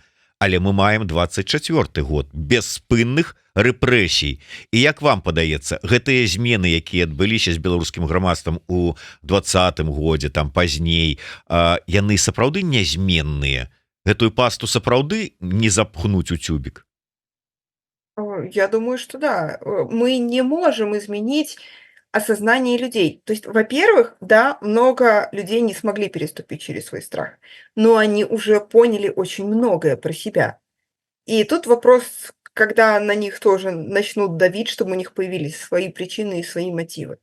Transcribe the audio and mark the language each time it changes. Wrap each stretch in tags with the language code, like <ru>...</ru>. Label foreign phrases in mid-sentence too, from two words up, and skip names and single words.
<be>Але мы маем 24-й год без спынных рэпрэсій. І як вам падаецца, гэтыя змены, якія адбыліся з беларускім грамадствам у 20-м годзе, там пазней, яны сапраўды нязменныя? Гэтую пасту сапраўды не запхнуць у тюбік?</be> <ru>Я думаю, что да. Мы не можем изменить осознание людей. То есть, во-первых, да, много людей не смогли переступить через свой страх, но они уже поняли очень многое про себя. И тут вопрос, когда на них тоже начнут давить, чтобы у них появились свои причины и свои мотивы.</ru>